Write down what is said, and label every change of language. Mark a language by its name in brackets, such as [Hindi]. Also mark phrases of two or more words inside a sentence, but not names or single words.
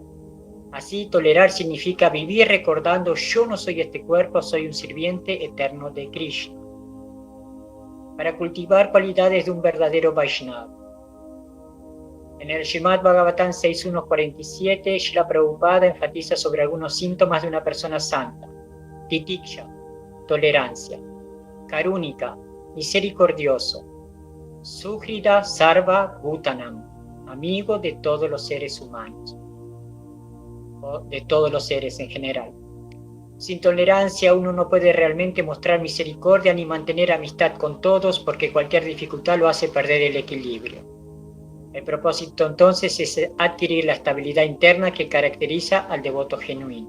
[Spanish] Así, tolerar significa vivir recordando: yo no soy este cuerpo, soy un sirviente eterno de Krishna. Para cultivar cualidades de un verdadero Vaishnava. En el Srimad Bhagavatam 6.1.47, Srila Prabhupada enfatiza sobre algunos síntomas de una persona santa: [Sanskrit] titiksha, tolerancia; karúnica, misericordioso; Suhrida Sarva Bhutanam, [Spanish] amigo de todos los seres humanos, o de todos los seres en general. Sin tolerancia uno no puede realmente mostrar misericordia ni mantener amistad con todos, porque cualquier dificultad lo hace perder el equilibrio. El propósito entonces es adquirir la estabilidad interna que caracteriza al devoto genuino.